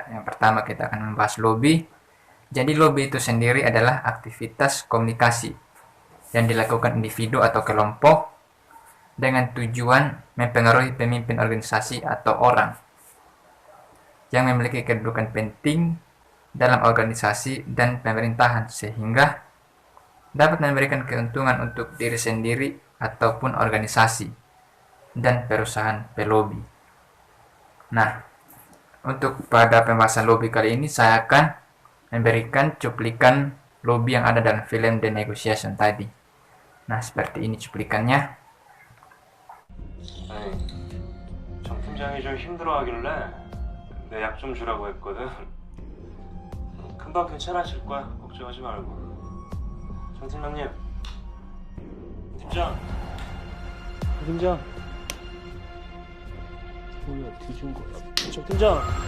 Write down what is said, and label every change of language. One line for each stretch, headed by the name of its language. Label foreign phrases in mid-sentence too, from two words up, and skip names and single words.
Indonesian: Yang pertama kita akan membahas lobby. Jadi lobby itu sendiri adalah aktivitas komunikasi yang dilakukan individu atau kelompok dengan tujuan mempengaruhi pemimpin organisasi atau orang yang memiliki kedudukan penting dalam organisasi dan pemerintahan sehingga dapat memberikan keuntungan untuk diri sendiri ataupun organisasi dan perusahaan pelobi. Nah, untuk pada pembahasan lobby kali ini saya akan memberikan cuplikan lobby yang ada dalam film The Negotiation tadi. Nah, seperti ini cuplikannya.
Korean: 아니, 정 팀장이 좀 힘들어하길래 내 약 좀 주라고 했거든. 금방 괜찮아질 거야. 걱정하지 말고. 정 팀장님. 팀장. 팀장. 뭐야, 뒤진 거야. 정 팀장.